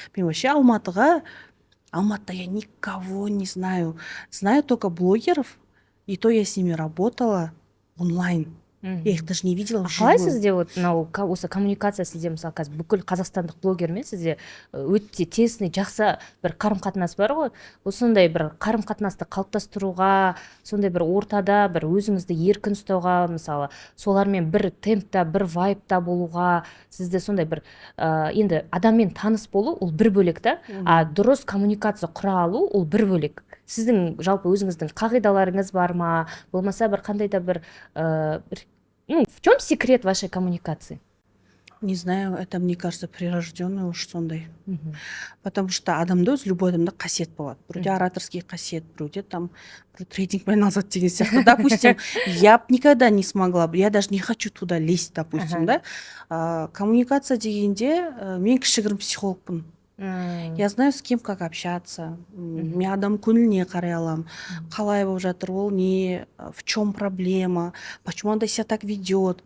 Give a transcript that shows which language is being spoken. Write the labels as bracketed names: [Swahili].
[Russian] Мен вообще Алматыда я никого не знаю. Знаю только блогеров, и то я с ними работала онлайн. Я их даже не видела вживую. [Kazakh] Қалай сізде осы коммуникация, сізде мысалы қазір бүкіл қазақстандық блогермен сізде өте тесный, жақсы бір қарым-қатынас бар ғой. Осындай бір қарым-қатынасты қалыптастыруға, сондай бір ортада бір өзіңізді еркін ұстауға, мысалы солармен бір темпта, бір вайбта болуға, сізде сондай бір енді адаммен таныс болу ол бір бөлек та, а дұрыс коммуникация құра алу ол бір бөлек. Сіздің жалпы өзіңіздің қағидаларыңыз бар ма? Болмаса бір қандай да бір [Russian] в чем секрет вашей коммуникации? Не знаю, это, мне кажется, прирожденный уж сондай. Потому что [Kazakh] адамда өз любой адамда қасиет болады. Біреуде ораторский қасиет, біреуде там трейдингпен айналысады деген сияқты. [Russian] Допустим, я никогда не смогла, я даже не хочу туда лезть, допустим, да. [Kazakh] Коммуникация дегенде мен кішігірім психологпын. [Russian] Я знаю, с кем как общаться. [Kazakh] Мен адам көңіліне қарай аламын. Қалай болып жатыр, ол не, [Russian] в чем проблема, почему он себя так ведет.